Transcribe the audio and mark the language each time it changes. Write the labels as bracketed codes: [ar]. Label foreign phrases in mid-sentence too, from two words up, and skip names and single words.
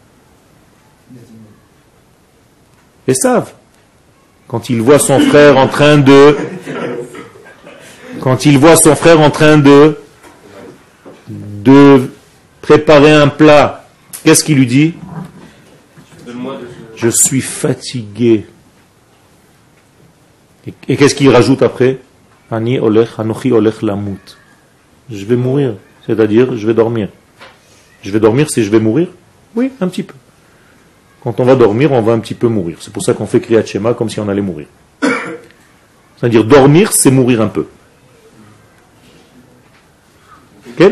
[fr] Esav, quand il voit son frère en train de préparer un plat, qu'est-ce qu'il lui dit? Je suis fatigué. Et qu'est-ce qu'il rajoute après? [he] אני הולך, אנכי הולך למות. [fr] Je vais mourir, c'est-à-dire je vais dormir. Je vais dormir, c'est je vais mourir? Oui, un petit peu. Quand on va dormir, on va un petit peu mourir. C'est pour ça qu'on fait Kriyat Shema comme si on allait mourir. C'est-à-dire dormir, c'est mourir un peu. Okay?